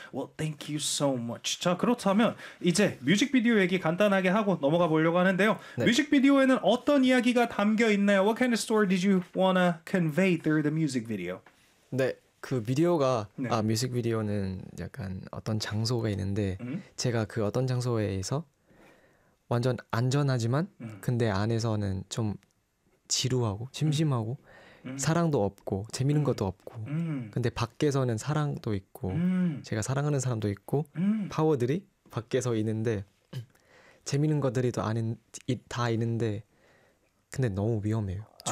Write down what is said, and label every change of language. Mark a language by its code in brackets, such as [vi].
[en] Well, thank you so much. [ko] 자, 그렇다면 이제 뮤직비디오 얘기 간단하게 하고 넘어가 보려고 하는데요. 네. 뮤직비디오에는 어떤 이야기가 담겨 있나요? [en] What kind of story did you want to convey through the music video? [ko] 네. 그 비디오가 네. 뮤직비디오는 약간 어떤 장소가 있는데 제가 그 어떤 장소에서 완전 안전하지만 근데 안에서는 좀 지루하고 심심하고 사랑도 없고 재밌는 것도 없고 근데 밖에서는 사랑도 있고 제가 사랑하는 사람도 있고 파워들이 밖에서 있는데 재밌는 것들이 또 안에 다 있는데 근데 너무 위험해요.